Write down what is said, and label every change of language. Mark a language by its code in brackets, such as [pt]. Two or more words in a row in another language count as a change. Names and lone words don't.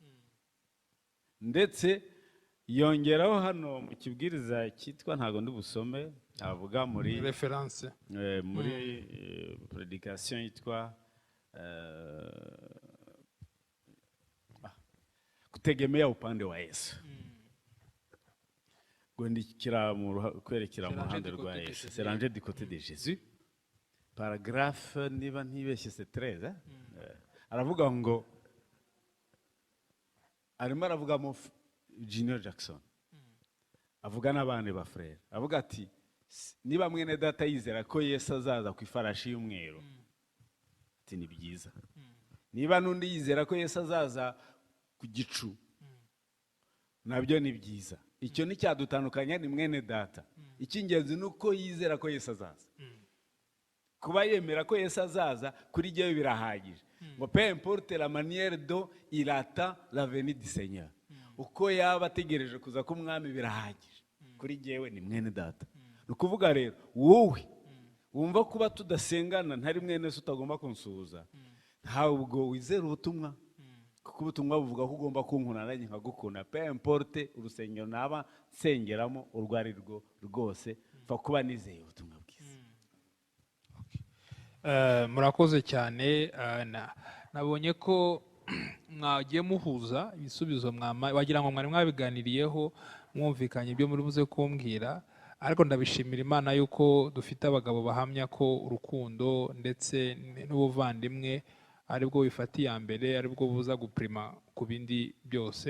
[rw] Ndetse yongeraho hano mu kibwiriza cyitwa ntago ndi busome, avuga muri reference muri predication yitwa [sw] kutegemea upande wa Yesu. [rw] Gwendikira kwerekera mu ruhande rwa Yesu. [fr] C'est rangé du côté de Jésus. [rw] Paragraphe niba ntibeshye c'est 13. Aravuga ngo arimo aravuga mu Junior Jackson. Avuga n'abandi ba frère. Avuga ati niba mwene data yizera ko Yesu azaza ku ifarashi y'umweru, ati ni byiza. Niba nundi yizera ko Yesu azaza ku gicu, nabyo ni byiza. Icyo ni cyadutandukanya, ni mwene data. Icy'ingenzi nuko yizera ko Yesu azaza. Kuba yemera ko Yesu azaza kuri jyewe birahagije. [fr] Ngo peu importe la manière dont il attend la venue du Seigneur. [rw] Uko yaba ategereje kuza k'umwami birahagije. Kuri jyewe ni mwene data. Nukuvuga rero wowe wumva kuba tudasengana ntari mwene se utagomba kunsuhuza, ntabwo wizera ubutumwa. Kuko ubutumwa buvuga ko ugomba kunkunda nanjye nkagukunda. [fr] Peu importe [rw] urusengero naba nsengeramo urwo ari rwo rwose, pfa kuba nizeye ubutumwa bwiza. Murakoze cyane. Nabonye ko mwagiye muhuza ibisubizo wagira ngo mwari mwabiganiriyeho mwumvikanye ibyo muri buze kumbwira, ariko ndabishimira Imana yuko dufite abagabo bahamya ko urukundo ndetse n'ubuvandimwe aribwo bifata iya mbere, aribwo buza guprima ku bindi byose.